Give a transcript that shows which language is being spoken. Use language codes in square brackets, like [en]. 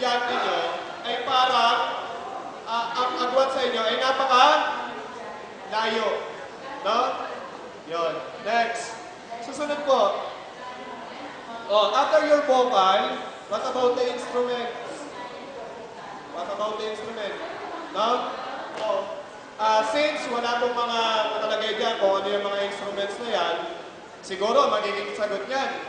[tl] estudyante nyo ay parang ang agwat sa inyo ay napaka layo. No? Yun. Next. Susunod po. [en] Oh, after your vocal, what about the instruments? What about the instrument? No? Oh. [tl] Since wala pong mga nakalagay dyan kung ano yung mga instruments na yan, siguro magiging sagot niyan.